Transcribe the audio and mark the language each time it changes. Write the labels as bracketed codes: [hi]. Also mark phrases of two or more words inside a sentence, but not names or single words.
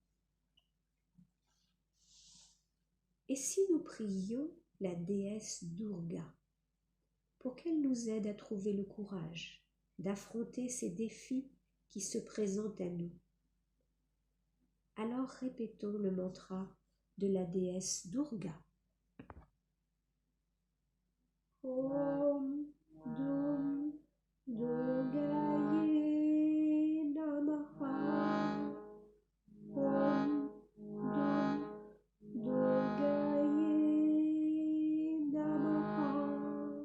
[fr] Et si nous prions la déesse Durga pour qu'elle nous aide à trouver le courage d'affronter ces défis qui se présentent à nous? Alors répétons le mantra de la déesse Durga. [sa] ॐ दुं दुर्गायै नमः. ॐ दुं दुर्गायै नमः.